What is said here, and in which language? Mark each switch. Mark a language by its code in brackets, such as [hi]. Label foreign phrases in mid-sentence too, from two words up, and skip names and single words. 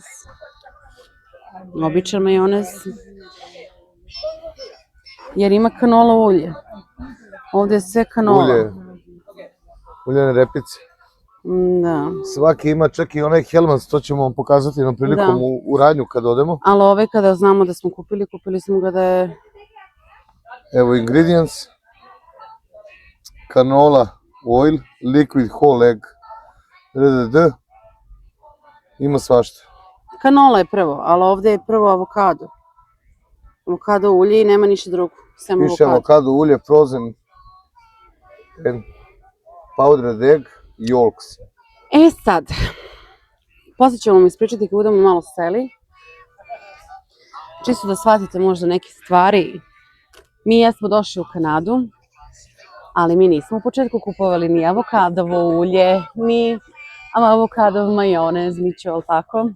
[sr] Običan majonez. Jer ima kanola ulje. Ovde je sve kanola. Uljene repice. Da. Svaki ima čak i onaj Hellmann's, to ćemo vam pokazati jednom prilikom u radnju kad odemo. Ali ove kada znamo da smo kupili smo ga da je... Evo ingredients. [en] Canola oil, liquid whole egg, rdd. [sr] Ima svašta. Kanola je prvo, ali ovde je prvo avokado. Avokado ulje i nema ništa drugo, sem avokado. Piše avokado ulje, [en] frozen and powdered egg, yolks. [sr] E sad, posle ćemo vam ispričati kad budemo malo seli. Čisto da shvatite možda neke stvari. Mi jesmo došli u Kanadu, ali mi nismo u početku kupovali ni avokadovo ulje, ni avokadov majonez, ničo, ali tako?